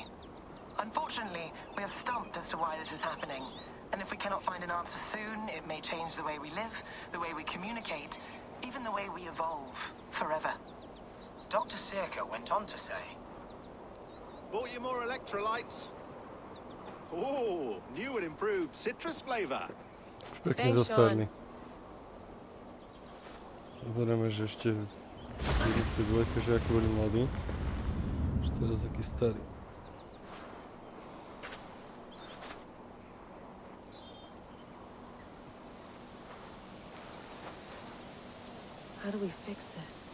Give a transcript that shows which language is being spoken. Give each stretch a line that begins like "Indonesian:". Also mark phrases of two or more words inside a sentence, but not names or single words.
English: Unfortunately, we are stumped as to why this is happening, and if we cannot find an answer soon, it may change the way we live, the way we communicate, even the way we evolve, forever. Dr. Sirka went on to say, "Bought you more electrolytes? Oh, new and improved citrus flavor."
Slovak: Už pekne zostarný. Zoberieme, že ešte v tej dvojke, že aký boli mladí. Už teraz taký starý.
English: How do we fix this?